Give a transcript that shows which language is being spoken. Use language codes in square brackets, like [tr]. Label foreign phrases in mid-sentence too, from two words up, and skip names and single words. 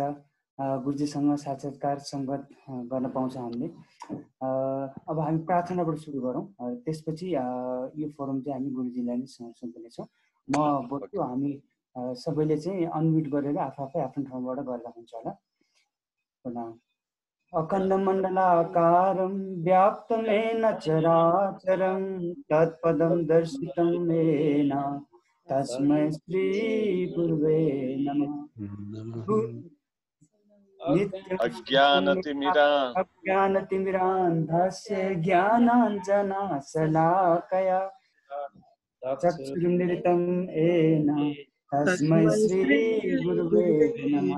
[ne] गुरुजीसँग साक्षात्कार सङ्गत गर्न पाउँछ हामीले। अब हामी प्रार्थनाबाट सुरु गरौँ। त्यसपछि यो फोरम चाहिँ हामी गुरुजीलाई नै सुम्पिनेछौँ। म बोल्छु, हामी सबैले चाहिँ अनम्युट गरेर आफै आफ्नो ठाउँबाट गर्दा हुन्छ होला। प्रणाम। [sa] अखण्डमण्डलाकारं व्याप्तं येन चराचरं तत्पदं दर्शितं येन तस्मै श्री गुरुवे नमः। अज्ञानतिमिरान्धस्य ज्ञानाञ्जनशलाकया चक्षुरुन्मिलितं येन तस्मै श्री गुरुवे नमः।